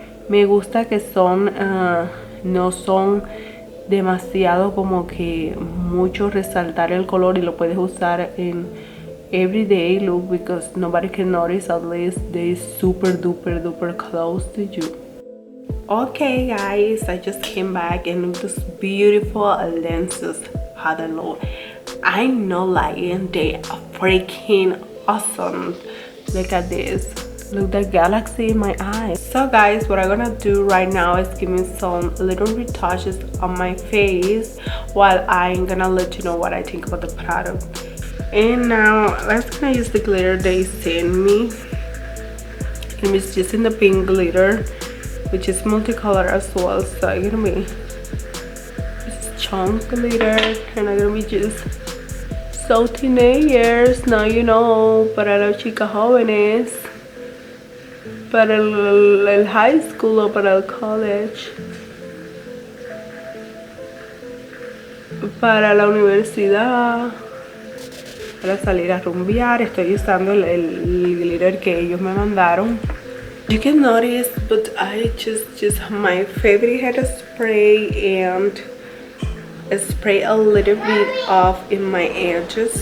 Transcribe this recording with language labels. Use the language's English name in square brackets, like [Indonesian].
[Spanish] Me gusta que son no son demasiado como que mucho resaltar el color, y lo puedes usar en [English] everyday look because nobody can notice unless they super duper close to you. Okay guys, I just came back and look at these beautiful lenses. How they look. I know, like, they are freaking awesome. Look at this. Look, the galaxy in my eyes. So guys, what I'm gonna do right now is give me some little retouches on my face while I'm gonna let you know what I think about the product. And now let's gonna use the glitter they sent me. I'm just using the pink glitter, which is multicolor as well. So I'm gonna be just chunk glitter, and I'm gonna be just so teenagers. Now you know, [Spanish] para las chicas jóvenes, para el high school o para el college, para la universidad, para salir a rumbear. Estoy usando el glitter que ellos me mandaron. [English] You can notice, but I just my favorite hairspray and spray a little bit off in my edges.